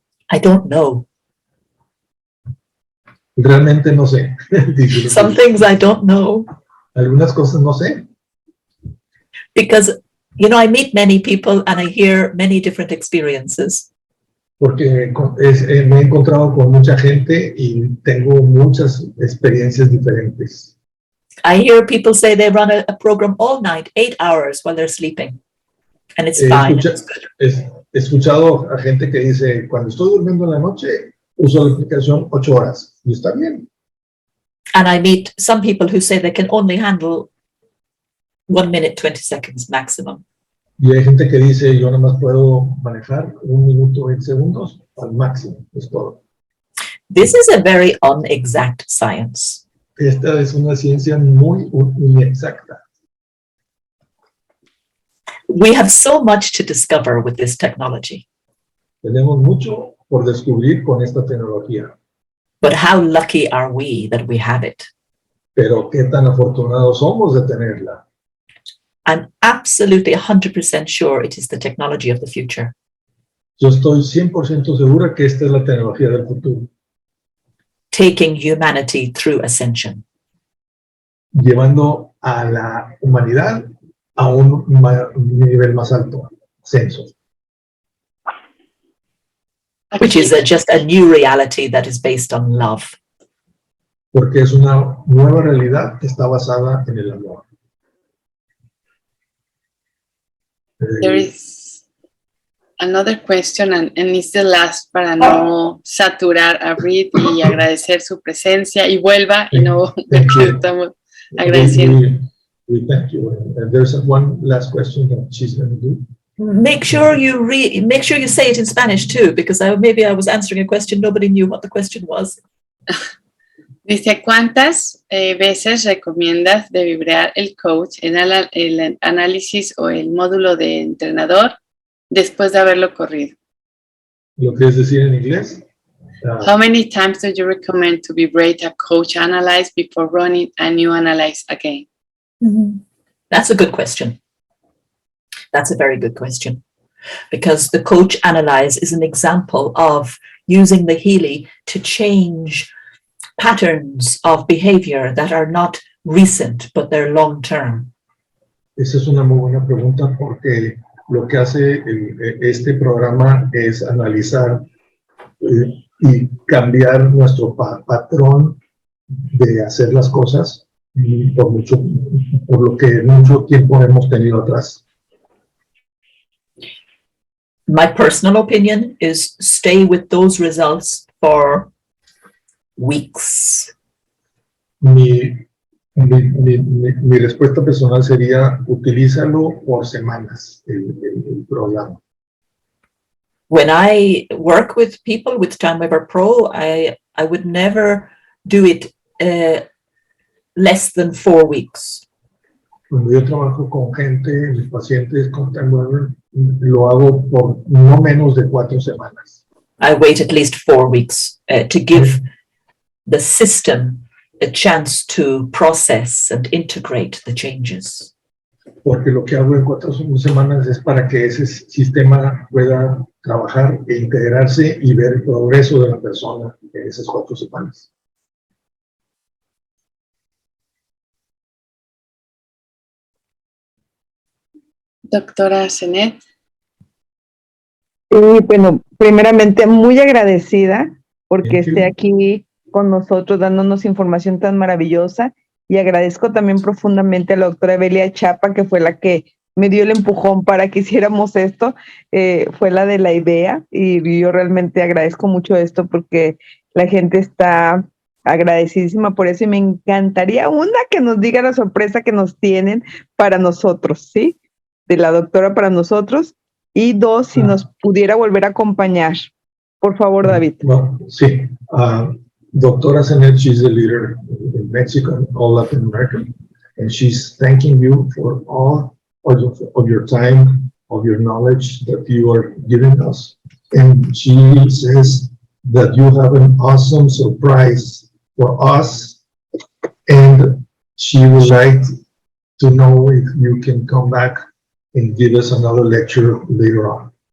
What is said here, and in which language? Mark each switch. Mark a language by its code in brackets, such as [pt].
[en] I don't know. [es] Realmente no sé. Dice, [en] Some things I don't know. [es] algunas cosas no sé. [en] Because, you know, I meet many people and I hear many different experiences. [es] Porque me he encontrado con mucha gente y tengo muchas experiencias diferentes. [en] I hear people say they run a program all night, 8 hours while they're sleeping. And it's fine. [es] He escuchado a gente que dice, cuando estoy durmiendo en la noche, uso la aplicación 8 horas. Y está bien. [en] And I meet some people who say they can only handle 1 minute, 20 seconds maximum. [es] Y hay gente que dice, yo nada más puedo manejar 1 minuto, 20 segundos al máximo. Es todo. [en] This is a very unexact science. [es] Esta es una ciencia muy inexacta. [en] We have so much to discover with this technology. [es] Tenemos mucho por descubrir con esta tecnología. [en] But how lucky are we that we have it? [es] Pero qué tan afortunados somos de tenerla. [en] I'm absolutely 100% sure it is the technology of the future. [es] Yo estoy 100% segura que esta es la tecnología del futuro. [en] Taking humanity through ascension. [es] Llevando a la humanidad a un nivel más alto, ascenso. [en] Which is just a new reality that is based on love. [es] Porque es una nueva realidad que está basada en el amor. [en] There is another question, and it's the last [es] para no saturar a Brid y agradecer su presencia y vuelva y no ver que estamos agradeciendo. [en] We thank you. And there's one last question that she's going to do. Make sure you say it in Spanish too, because maybe I was answering a question, nobody knew what the question was. [es] Dice, ¿cuántas veces recomiendas de vibrar el coach en el análisis o el módulo de entrenador después de haberlo corrido? ¿Lo quieres decir en inglés? [en] How many times do you recommend to vibrate a coach analyze before running a new analyze again? Mm-hmm. That's a good question. That's a very good question. Because the coach analyze is an example of using the Healy to change patterns of behavior that are not recent, but they're long-term? [es] Esa es una muy buena pregunta porque lo que hace este programa es analizar y cambiar nuestro patrón de hacer las cosas por lo que mucho tiempo hemos tenido atrás. [en] My personal opinion is stay with those results for weeks. [es] Mi respuesta personal sería utilízalo por semanas el programa. [en] When I work with people with TimeWaver Pro, I would never do it less than 4 weeks. [es] Cuando yo trabajo con gente, mis pacientes con TimeWaver, lo hago por no menos de 4 semanas. [en] I wait at least 4 weeks to give the system a chance to process and integrate the changes. [es] Porque lo que hago en 4 semanas es para que ese sistema pueda trabajar e integrarse y ver el progreso de la persona en esas 4 semanas. Doctora Zenet. Y bueno, primeramente muy agradecida porque esté aquí con nosotros dándonos información tan maravillosa, y agradezco también profundamente a la doctora Belia Chapa, que fue la que me dio el empujón para que hiciéramos esto, fue la de la idea, y yo realmente agradezco mucho esto porque la gente está agradecidísima por eso, y me encantaría, una, que nos diga la sorpresa que nos tienen para nosotros, ¿sí? De la doctora para nosotros, y 2, si nos pudiera volver a acompañar. Por favor, David. [en] Well, sí. Doctora Zenet, she's the leader in Mexico and all Latin America, and she's thanking you for all of your time, of your knowledge that you are giving us. And she says that you have an awesome surprise for us, and she would like to know if you can come back and give us another lecture later on.